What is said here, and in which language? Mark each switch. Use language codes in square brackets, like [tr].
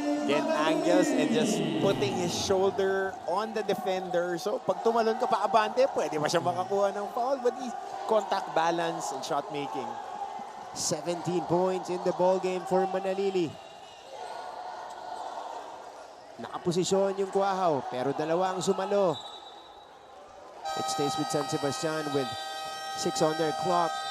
[en] Again, angles and just putting his shoulder on the defender. [tl] So, pag tumalon ka pa abante, pwede ba siya makakuha ng foul? [en] But he's contact balance and shot making. 17 points in the ball game for Manali. [tl] Nakaposisyon yung Guahao, pero dalawa ang sumalo. [en] It stays with San Sebastian with 6 on their clock.